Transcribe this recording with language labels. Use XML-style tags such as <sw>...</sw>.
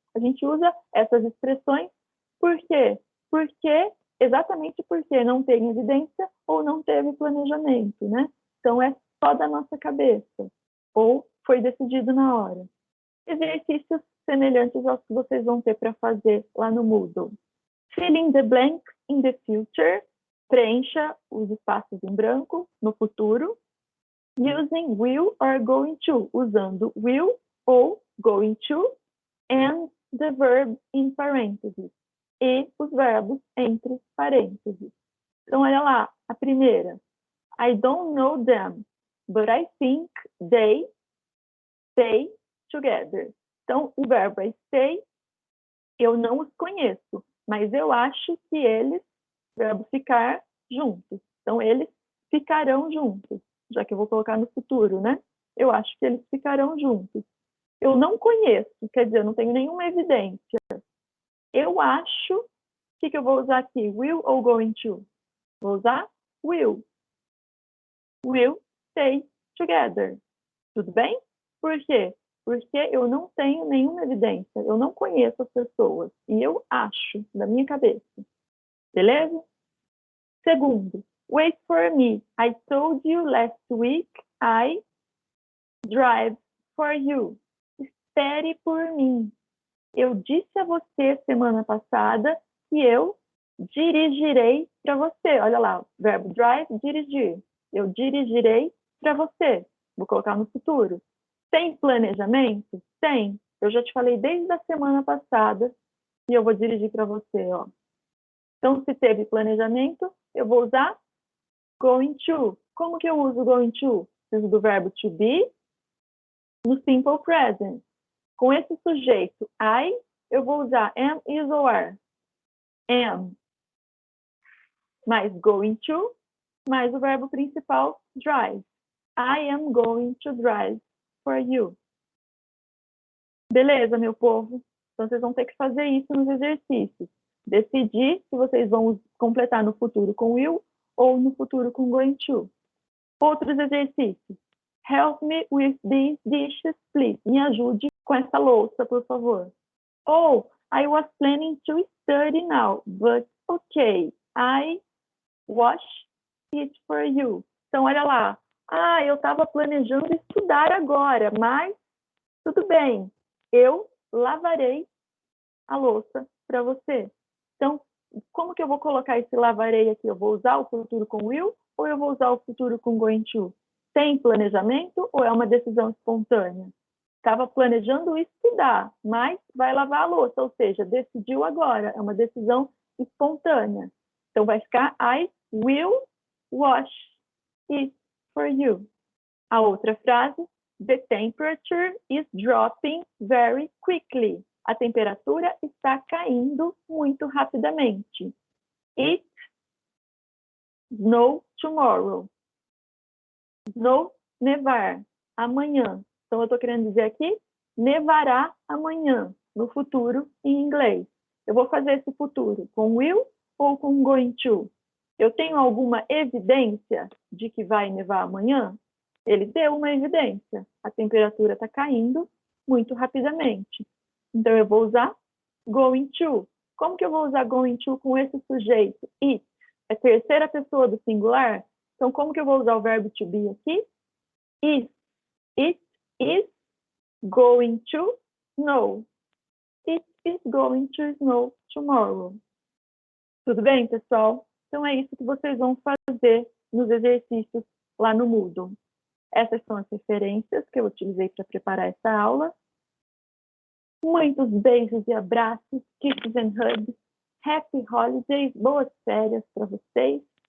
<pt>A gente usa essas expressões por quê? Exatamente porque não tem evidência ou não teve planejamento, né? Então, é só da nossa cabeça. Ou foi decidido na hora. Exercícios semelhantes aos que vocês vão ter para fazer lá no Moodle.</pt> <en>Fill in the blanks in the future.</en> <pt>Preencha os espaços em branco no futuro.</pt> <en>Using will or going to.</en> <pt>Usando will ou going to.</pt> <en>And the verb in parentheses.</en> <pt>E os verbos entre parênteses. Então, olha lá, a primeira.</pt> <en>I don't know them, but I think they stay together.</en> <pt>Então, o verbo é stay, eu não os conheço, mas eu acho que eles, verbo ficar, juntos. Então, eles ficarão juntos, já que eu vou colocar no futuro, né? Eu acho que eles ficarão juntos. Eu não conheço, quer dizer, eu não tenho nenhuma evidência. Eu acho, o que eu vou usar aqui? Will ou going to? Vou usar will.</pt> <en>Will stay together.</en> <pt>Tudo bem? Por quê? Porque eu não tenho nenhuma evidência. Eu não conheço as pessoas. E eu acho, da minha cabeça. Beleza? Segundo,</pt> <en>wait for me. I told you last week I drive for you.</en> <pt>Espere por mim. Eu disse a você semana passada que eu dirigirei para você. Olha lá, verbo drive, dirigir. Eu dirigirei para você. Vou colocar no futuro. Tem planejamento? Tem. Eu já te falei desde a semana passada e eu vou dirigir para você, ó. Então, se teve planejamento, eu vou usar going to. Como que eu uso going to? Preciso do verbo to be no simple present. Com esse sujeito I, eu vou usar am, is ou are. Am mais going to, mais o verbo principal drive.</pt> <en>I am going to drive for you.</en> <pt>Beleza, meu povo? Então, vocês vão ter que fazer isso nos exercícios. Decidir se vocês vão completar no futuro com will ou no futuro com going to. Outros exercícios.</pt> <en>Help me with these dishes, please.</en> <pt>Me ajude com essa louça, por favor.</pt> <en>Ou, I was planning to study now, but okay, I wash it for you.</en> <pt>Então, olha lá. Ah, eu estava planejando estudar agora, mas tudo bem, eu lavarei a louça para você. Então, como que eu vou colocar esse lavarei aqui? Eu vou usar o futuro com will ou eu vou usar o futuro com going to? Tem planejamento ou é uma decisão espontânea? Estava planejando estudar, mas vai lavar a louça, ou seja, decidiu agora, é uma decisão espontânea. Então, vai ficar</pt> <en>I will wash it for you.</en> <pt>A outra frase,</pt> <en>the temperature is dropping very quickly.</en> <pt>A temperatura está caindo muito rapidamente.</pt> <en>It snow tomorrow.</en> <pt>Snow, nevar, amanhã. Então, eu estou querendo dizer aqui, nevará amanhã, no futuro, em inglês. Eu vou fazer esse futuro com will ou com going to? Eu tenho alguma evidência de que vai nevar amanhã? Ele deu uma evidência. A temperatura está caindo muito rapidamente. Então, eu vou usar going to. Como que eu vou usar going to com esse sujeito? It. É terceira pessoa do singular. Então, como que eu vou usar o verbo to be aqui?</pt> <en>Is. It is going to snow. It is going to snow tomorrow.</en> <pt>Tudo bem, pessoal? Então, é isso que vocês vão fazer nos exercícios lá no Moodle. Essas são as referências que eu utilizei para preparar essa aula. Muitos beijos e abraços,</pt> <en>kisses and hugs. Happy holidays,</en> <pt>boas férias para vocês.</pt>